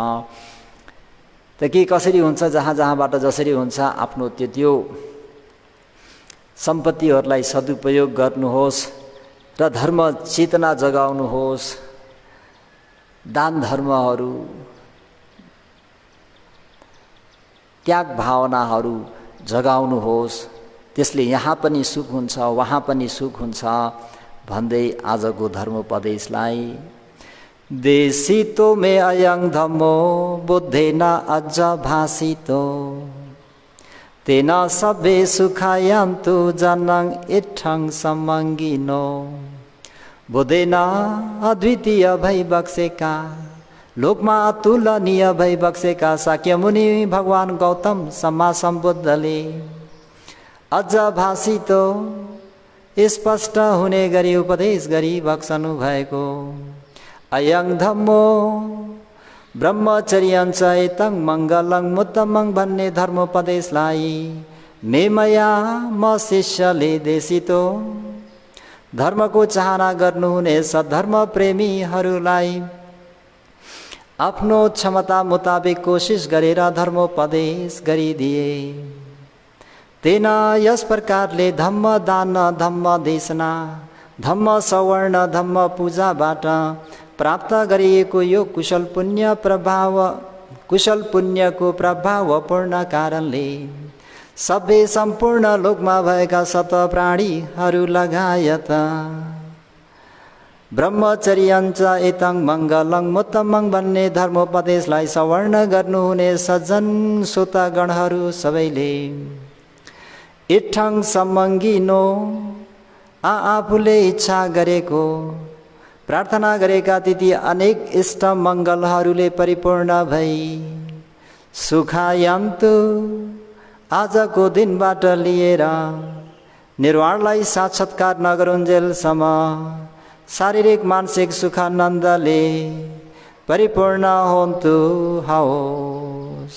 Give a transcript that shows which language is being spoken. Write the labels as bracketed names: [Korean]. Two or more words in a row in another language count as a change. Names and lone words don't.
[Nepali] त के कसरी हुन्छ, जहाँबाट जसरी हुन्छ आफ्नो त्यो सम्पत्तिहरूलाई सदुपयोग गर्नुहोस् र धर्म चेतना जगाउनुहोस्। दान धर्महरू, त्याग भावनाहरू जगाउनुहोस्। त्यसले यहाँ पनि सुख हुन्छ, वहाँ पनि सुख हुन्छ भन्दै आजको धर्मोपदेशलाई [Pali] देशितो मे अयं धम्मो बुद्धेन अज्ज भासितो तेन सबे सुखायन्तु जनं इत्थं समंगिनो। [Nepali] बुद्धेन अद्वितीय भई बक्सेका, लोकमा अतुलनीय भई बक्सेका शाक्य मुनि भगवान गौतम सम्मा सम्बुद्धले अझ भाषितो स्पष्ट हुने गरी उपदेश गरी बक्सनु भएको [Pali] अयं धम्मो ब्रह्मचर्यञ्च एतं मङ्गलं मुत्तमं [Nepali] भन्ने धर्मोपदेशलाई मेमया म शिष्यले देशितो धर्मको चाहना गर्नुहुने सद्धर्म प्रेमीहरूलाई आफ्नो क्षमता मुताबिक कोशिश गरेर धर्मोपदेश गरिदिए। तेन यस प्रकारले धम्म दान, धम्म देशना, धम्म सवर्ण, धम्म पूजाबाट प्राप्त गरिएको यो कुशल पुण्यको प्रभावपूर्ण कारणले सबै सम्पूर्ण लोकमा भएका सत प्राणीहरू लगायत ब्रह्मचर्यञ्च [Pali] एतं मङ्गलं मुत्तमं [Nepali] भन्ने धर्मोपदेशलाई सवर्ण गर्नुहुने सज्जन श्रोतागणहरू सबैले इत्थं समंगिनो आफूले इच्छा गरेको प्रार्थना गरेका तिथि अनेक इष्ट मङ्गलहरूले परिपूर्ण भई सुखायन्तु आजको दिनबाट लिएर निर्वाणलाई साक्षात्कार नगरुन्जेलसम्म शारीरिक मानसिक सुखानन्दले परिपूर्ण होन्तु हवोस्।